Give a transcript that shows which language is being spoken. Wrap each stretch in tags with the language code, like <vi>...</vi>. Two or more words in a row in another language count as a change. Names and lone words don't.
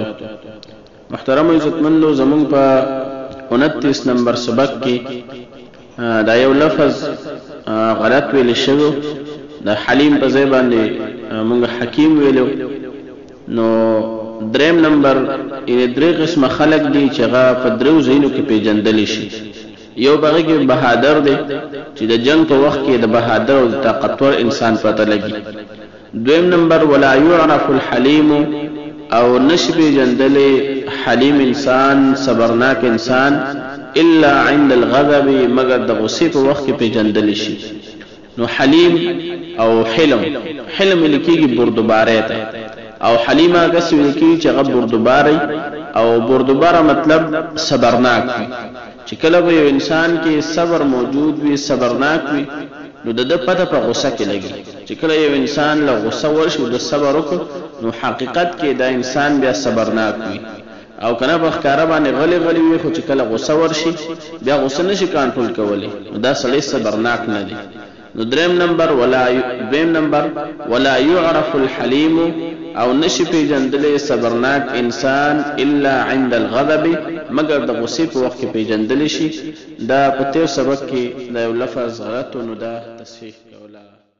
<ps>محترم عزتمندو، زمون په 29 نمبر سبق کې دا یو لفظ غلط ویل شوی، د حلیم په ځای باندې موږ حکیم ویلو. نو دریم نمبر یعنی درې قسمه خلق دي چې هغه په درو ځایونو کې پیژندل شي. یو بغه کې بهادر دی چې د جنگ په وخت کې د بهادر او طاقتور انسان پته لګي. دویم نمبر</ps> <ar>ولا يعرف الحليم</ar> <ps>او نشبه جندل حلیم انسان صبرناک انسان</ps> <ar>الا عند الغضب</ar> <ps>مگر د غصې په وخت کې پیژندل شي. نو حلیم او حلم لکیږي بردباره ته او حلیم هغه څه لکیږي چې هغه بردباره او بردباره مطلب صبرناک وي. چې کله به یو انسان کې صبر موجود وي صبرناک وي نو د پته په غصه کې لګي. چې کله یو انسان له غصه ورشي د صبر وکړي نو حقیقت کې دا انسان بیا صبرناک وي. او کنه په ښکارا باندې غلي وي خو چې کله غصه ورشي بیا غصه نشي کنټرول کولی نو دا سړی صبرناک نه دی. نو دویم نمبر</ps> <ar>ولا يعرف الحليم</ar> <ps>او نشي پیژندل صبرناک انسان</ps> <ar>الا عند الغضب</ar> <ps>مگر د غصې په وخت کې پیژندل شي. دا په تیر سبق کې دا یو لفظ غلط نو دا تصحیح کولا.</ps>